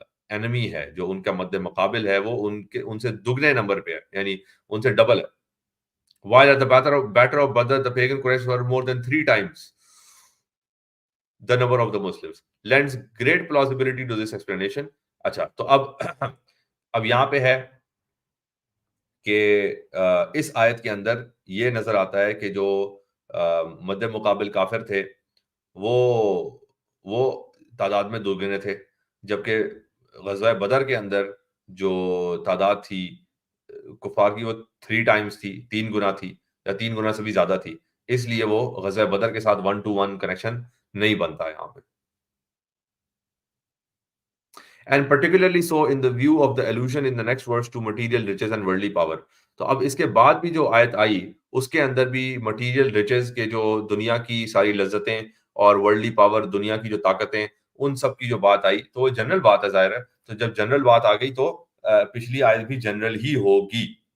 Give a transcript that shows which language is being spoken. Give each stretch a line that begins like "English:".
Urdu: enemy ہے, جو ان کا مد مقابل ہے, وہ ان سے دگنے نمبر پہ ہے, یعنی ان سے ڈبل ہے.
English: While at the battle of Badr, the pagan Quraysh were more than 3 times the number of the Muslims. Lends great plausibility to this explanation.
Urdu: اچھا, تو اب یہاں پہ ہے کہ اس آیت کے اندر یہ نظر آتا ہے کہ جو مد مقابل کافر تھے وہ تعداد میں دوگنے تھے, جبکہ غزوہ بدر کے اندر جو تعداد تھی کفار کی وہ 3 ٹائمز تھی, 3 گنا تھی, یا 3 گنا سے بھی زیادہ تھی. اس لیے وہ غزوہ بدر کے ساتھ 1-to-1 کنیکشن نہیں بنتا یہاں پہ.
English: And particularly so in the view of the allusion in the next verse to material riches and worldly power.
Urdu: تو اب اس کے بعد بھی جو آیت آئی اس کے اندر بھی مٹیریل ریچز کے جو دنیا کی ساری لذتیں اور ورلڈلی پاور دنیا کی جو طاقتیں ان سب کی جو بات آئی, تو وہ جنرل بات ہے ظاہر ہے. تو جب جنرل بات آ گئی تو پچھلی آیت بھی جنرل ہی ہوگی.